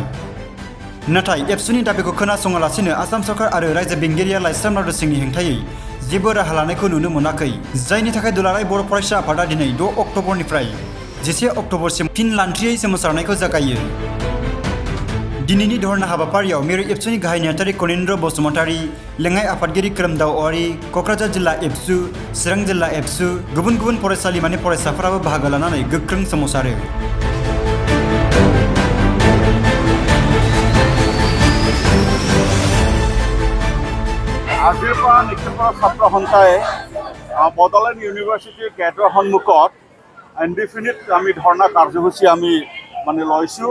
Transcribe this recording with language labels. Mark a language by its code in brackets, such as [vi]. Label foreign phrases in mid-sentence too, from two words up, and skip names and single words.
[brx] नाथाय एबसुनि दाबिखौ खोनासङालासिनो आसाम सरकार आरो रायजो बेंगिरिया लाइस्राम लाडु सिंहनि हेंथायै जेबो राहा लानायखौ नुनो मोनाखै, जायनि थाखाय दुलाराय बर' फरायसा आफादा दिनै 6 अक्ट'बरनिफ्राय 10 अक्ट'बरसिम फिन लान्थ्रियै सोमावसारनायखौ जागायो। दिनैनि धरना हाबाफारियाव मिरु एबसुनि गाहाय नेहाथारि कनिन्द्र बसुमतारी, लेङाइ आफादगिरि खोरोमदाव औवारी, क'क्राझार जिल्ला एबसु, चिरां जिल्ला एबसु, गुबुन गुबुन फरायसालिमानि फरायसाफोराबो बाहागो लानानै गोख्रों सोमावसारो। [as] আজিৰ পৰা নিক্ষেপৰ ছাত্ৰ সন্থাই বড'ল ইউনিভাৰ্চিটিৰ গেটৰ সন্মুখত ইনডিফিনিট আমি ধৰ্ণা কাৰ্যসূচী আমি মানে লৈছোঁ।